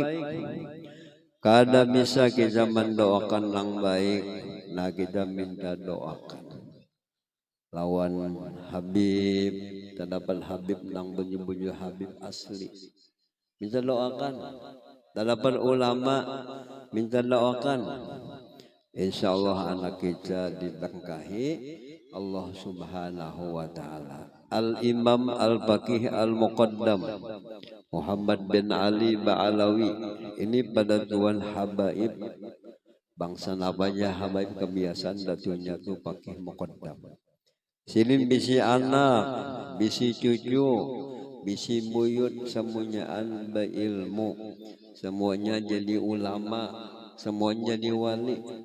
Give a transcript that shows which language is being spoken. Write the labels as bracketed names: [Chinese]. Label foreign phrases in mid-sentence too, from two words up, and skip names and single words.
[Banjar] Kada bisa kita mendoakan yang baik, nah kita minta doakan. Lawan Habib, terdapat Habib nang bunyi-bunyi Habib asli. minta doakan. Dalapan ulama minta doakan. Insyaallah anak kita diberkahi Allah [Arabic] سبحانه وتعالى. [Banjar] Al-Imam Al-Faqih Al-Muqaddam Muhammad bin Ali Ba'alawi ini pada tuan habaib bangsa namanya habaib kebiasaan datunya tu Faqih Muqaddam. Silin bisi anak, bisi cucu, bisi buyut semuanyaan berilmu, semuanya jadi ulama, semuanya jadi wali.